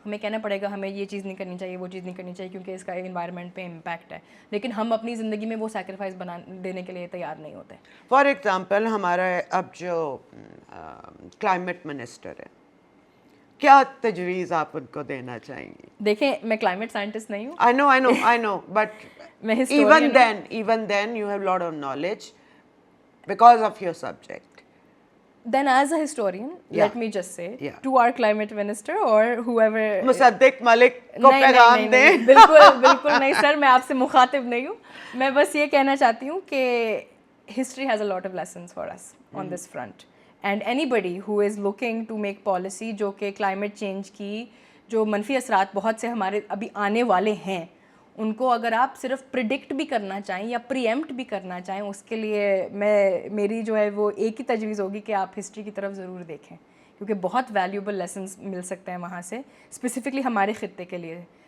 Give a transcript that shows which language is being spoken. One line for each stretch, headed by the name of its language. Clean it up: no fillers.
Urdu: ہمیں کہنا پڑے گا ہمیں یہ چیز نہیں کرنی چاہیے, وہ چیز نہیں کرنی چاہیے, کیونکہ اس کا انوائرمنٹ پہ امپیکٹ ہے. لیکن ہم اپنی زندگی میں وہ سیکریفائس دینے کے لیے تیار نہیں ہوتے. فار ایگزامپل ہمارا اب جو کلائمیٹ منسٹر ہے, کیا تجویز آپ ان کو دینا چاہیں گی؟ دیکھیں میں کلائمیٹ سائنٹسٹ نہیں ہوں,
English: I know, but
Urdu: میں ہسٹورین ہوں.
English: even then you have a lot of knowledge because of your subject. Then as a historian, let me just say Yeah. to our climate minister or whoever.
Urdu: مصدق ملک کو پیغام دیں. بالکل نہیں سر, میں آپ سے مخاطب نہیں ہوں. میں بس یہ کہنا چاہتی ہوں کہ
English: history has a lot of lessons for us on this front. And anybody who is looking to make policy
Urdu: جو کہ climate change کی جو منفی اثرات بہت سے ہمارے ابھی آنے والے ہیں, ان کو اگر آپ صرف پریڈکٹ بھی کرنا چاہیں یا پری ایمپٹ بھی کرنا چاہیں, اس کے لیے میری جو ہے وہ ایک ہی تجویز ہوگی کہ آپ ہسٹری کی طرف ضرور دیکھیں, کیونکہ بہت ویلیوبل لیسنس مل سکتے ہیں وہاں سے, اسپیسیفکلی ہمارے خطے کے لیے.